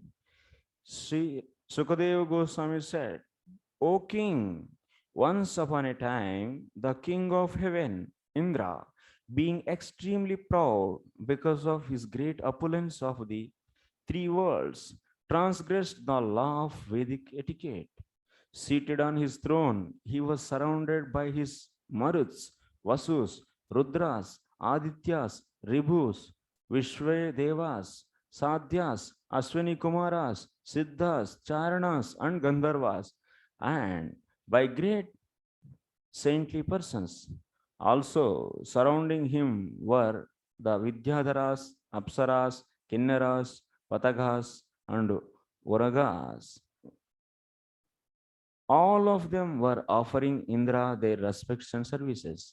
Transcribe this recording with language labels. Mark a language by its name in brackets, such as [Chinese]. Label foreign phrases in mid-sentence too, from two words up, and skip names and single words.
[English] Sri Sukadeva Goswami said, O king, once upon a time, the king of heaven, Indra, being extremely proud because of his great opulence of the three worlds, transgressed the law of Vedic etiquette. Seated on his throne, he was surrounded by his Maruts, Vasus, Rudras, Adityas, Ribhus, Vishvedevas, Sadhyas, Aswini Kumaras, Siddhas, Charanas, and Gandharvas, and by great saintly persons. Also surrounding him were the Vidyadharas, Apsaras, Kinnaras, Patagas, and Uragas. All of them were offering Indra their respects and services.